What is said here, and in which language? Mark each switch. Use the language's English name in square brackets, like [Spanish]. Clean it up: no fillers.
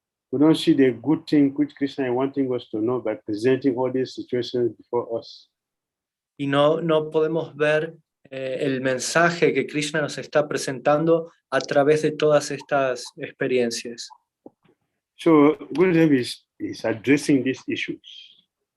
[English] We don't see the good thing which Krishna is wanting us to know by presenting all these situations before us. [Spanish] Y no podemos ver el mensaje que Krishna nos está presentando a través de todas estas experiencias. [English] So Gurudev is addressing these issues.